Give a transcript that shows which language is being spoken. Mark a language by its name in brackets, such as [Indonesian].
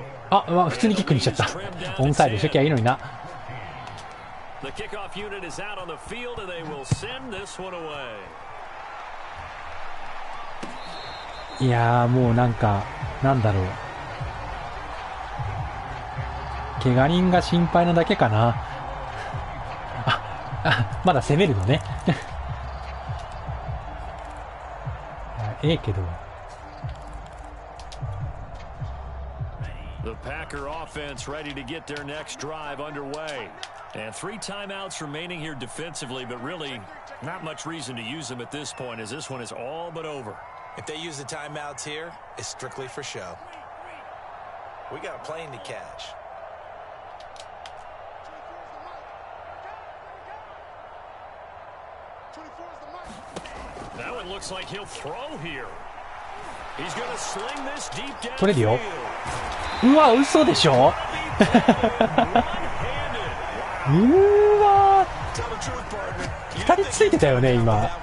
[Japanese] あ、普通にキックにしちゃった。オンサイドしときゃいいのにな。 [English] The kickoff unit is out on the field and they will send this one away. [Japanese] いやー、もうなんかなんだろう、怪我人が心配なだけかな。まだ攻めるのね。けど。 [English] The Packer offense ready to get their next drive underway. And 3 timeouts remaining here defensively, but really not much reason to use them at this point, as this one is all but over. If they use the timeouts here, it's strictly for show. We got a plane to catch. That one looks like he'll throw here. He's going to sling this deep down. [Japanese] 取れるよ。うわ、嘘でしょ。うーわー、2人ついてたよね今。